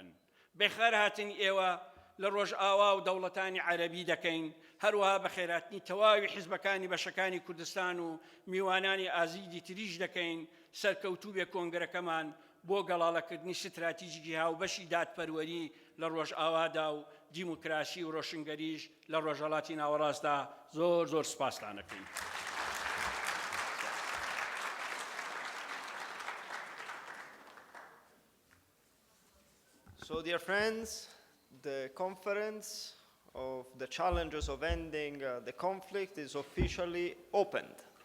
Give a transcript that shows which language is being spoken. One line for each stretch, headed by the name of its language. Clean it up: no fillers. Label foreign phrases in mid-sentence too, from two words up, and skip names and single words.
Central Kurdish: بەخێر هاتن ئێوە لە ڕۆژئاوا و دەوڵەتانی عەرەبی دەکەین، هەروەها بە خێراتنی تەواوی حیزبەکانی بەشەکانی کوردستان و میوانانی ئازیدی تریش دەکەین. سەرکەوتوو بێ کۆنگرەکەمان بۆ گەڵاڵەکردنی ستراتیژیکی هاوبەشی دادپەروەری لە ڕۆژئاوادا و دیموکراسی و ڕۆشنگەریش لە ڕۆژهەڵاتی ناوەڕاستدا زۆر زۆر سوپاستان دەکەین.
English: So, dear friends, the conference of the challenges of ending the conflict is officially opened.